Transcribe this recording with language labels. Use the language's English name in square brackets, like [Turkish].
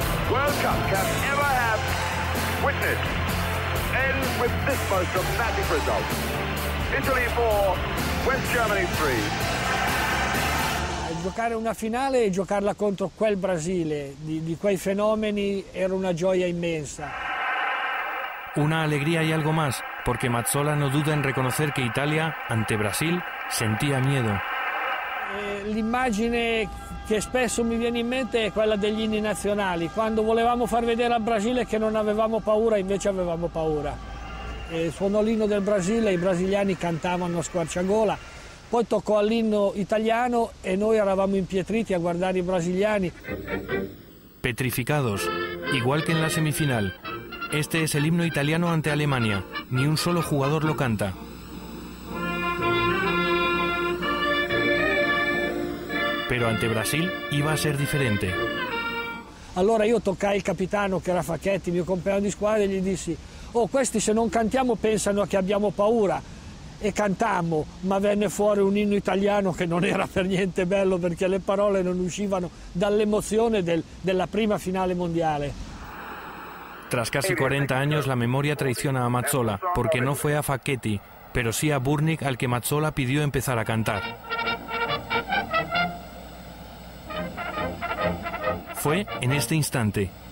[English] World Cup can ever have witnessed ends with this most dramatic result. Italy 4, West Germany 3. [Italian] Giocare una finale e giocarla contro quel Brasile, di quei fenomeni, era una gioia inmensa. [Spanish] Una alegría y algo más, porque Mazzola no duda en reconocer que Italia, ante Brasil, sentía miedo. [Italian] L'immagine che spesso mi viene in mente è quella degli inni nazionali, quando volevamo far vedere al Brasile che non avevamo paura, invece avevamo paura. Suonò l'inno del Brasile, i brasiliani cantavano a squarciagola, poi toccò all'inno italiano e noi eravamo impietriti a guardare i brasiliani. [Spanish] Petrificados, igual que en la semifinal. Este es el himno italiano ante Alemania, ni un solo jugador lo canta. Pero ante Brasil iba a ser diferente. [Italian] Allora io toccai il capitano che era Facchetti, mio compagno di squadra, e gli dissi: "Oh, questi se non cantiamo pensano che abbiamo paura". E cantammo, ma venne fuori un inno italiano che non era per niente bello perché le parole non uscivano dall'emozione della prima finale mondiale. [Spanish] Tras casi 40 años la memoria traiciona a Mazzola porque no fue a Facchetti, pero sí a Burnik al que Mazzola pidió empezar a cantar. Fue en este instante.